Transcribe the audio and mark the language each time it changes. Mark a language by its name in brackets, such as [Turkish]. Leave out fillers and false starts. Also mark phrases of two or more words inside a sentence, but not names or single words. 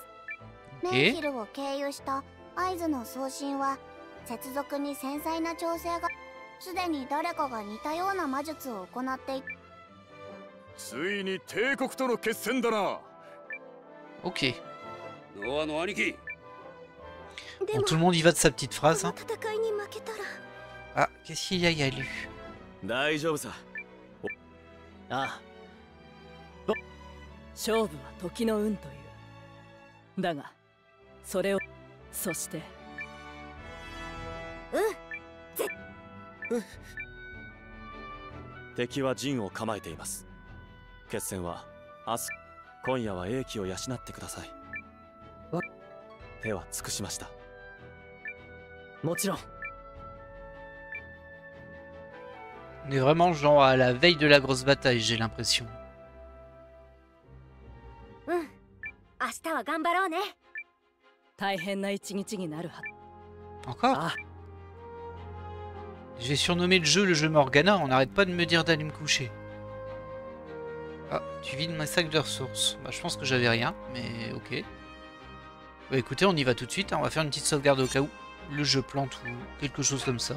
[Japanese] メンヒルを経由した合図の送信は接続に繊細な調整がすでに誰かが似たような魔術を行っている。ついに帝国との決戦だな。 Ok. ノアの兄貴。 [French] Bon, tout le monde y va de sa petite phrase. Hein. Ah, qu'est-ce qu'il y a, Yalu? [Japanese] 大丈夫さ。ああ。勝負は時の運という。だが、それを、そして。敵は陣を構えています。決戦は明日。今夜は英気を養ってください。手は尽くしました。もちろん。 [French] On est vraiment genre à la veille de la grosse bataille, j'ai l'impression. [Japanese] 明日は頑張ろうね。大変な一日になるは。 [French] Encore J'ai surnommé le jeu Morgana, on n'arrête pas de me dire d'aller me coucher. Ah, tu vides mes sacs de ressources. Bah, je pense que j'avais rien, mais ok. Bah écoutez, on y va tout de suite, hein. On va faire une petite sauvegarde au cas où le jeu plante ou quelque chose comme ça.